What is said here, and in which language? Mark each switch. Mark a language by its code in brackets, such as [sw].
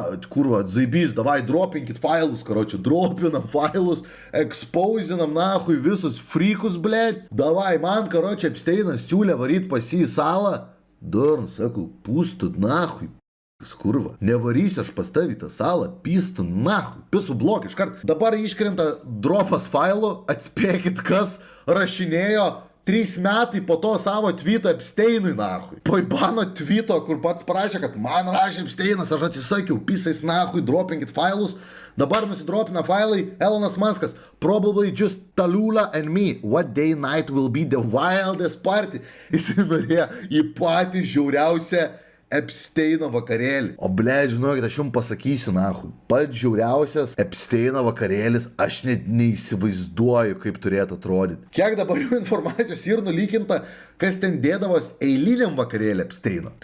[lt] kurva, zaibys, davai, dropinkit failus, karočią, dropinam failus, exposinam, nahui, visus frikus, blėt, davai, man, karočią, Epsteinas siūlė varyt pas jį į salą, durn, sakau, pūstų, nahui, skurva, nevarysiu aš pas tavį tą salą, pystų, nahui, pisų blok iškart, dabar iškrenta dropas failų, atspėkit, kas rašinėjo 3 metai po to savo tweeto Epsteinui, nahui. Po Ibano tweeto, kur pats parašė, kad man rašė Epsteinas, aš atsisakiau, pisais, nahui, dropinkit failus. Dabar nusidropina failai Elonas Muskas. [en] Probably just Tallulah and me. What day night will be the wildest party? [lt] Jis norėjo į patį žiauriausią Epsteino vakarėlį. O ble, žinokit, aš jums pasakysiu, nahui. Pats žiauriausias Epsteino vakarėlis, aš net neįsivaizduoju, kaip turėtų atrodyti. Kiek dabar jau informacijos ir nulykinta, kas ten dėdavos eiliniam vakarėlį Epsteino.